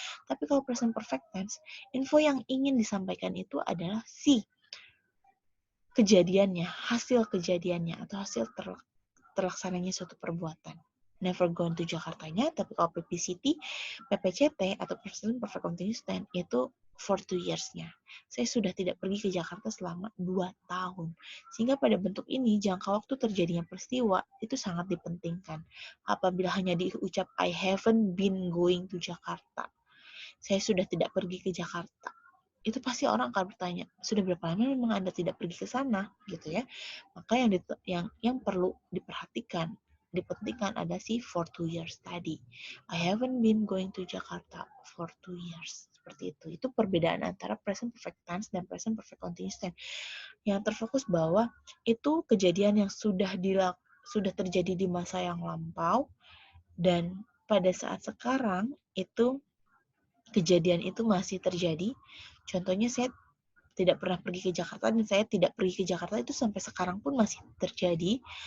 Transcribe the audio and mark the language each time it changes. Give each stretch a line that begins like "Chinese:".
Indonesian: Tapi kalau present perfect tense, info yang ingin disampaikan itu adalah si kejadiannya, hasil kejadiannya, atau hasil terlaksananya suatu perbuatan.
English: Never gone to Jakartanya,
Indonesian: tapi kalau PPCT, PPCT, atau Present Perfect Continuous Tense itu
English: for 2 years-nya.
Indonesian: Saya sudah tidak pergi ke Jakarta selama 2 tahun. Sehingga pada bentuk ini, jangka waktu terjadinya peristiwa itu sangat dipentingkan. Apabila hanya diucap,
English: I haven't been going to Jakarta.
Indonesian: Saya sudah tidak pergi ke Jakarta. Itu pasti orang akan bertanya, sudah berapa lama memang Anda tidak pergi ke sana, gitu ya. Maka yang perlu dipentingkan ada si
English: for 2 years
Indonesian: tadi.
English: I haven't been going to Jakarta for 2 years.
Indonesian: Seperti itu. Itu perbedaan antara present perfect tense dan present perfect continuous tense. Yang terfokus bahwa itu kejadian yang sudah terjadi di masa yang lampau, dan pada saat sekarang itu kejadian itu masih terjadi. Contohnya saya tidak pernah pergi ke Jakarta dan saya tidak pergi ke Jakarta itu sampai sekarang pun masih terjadi.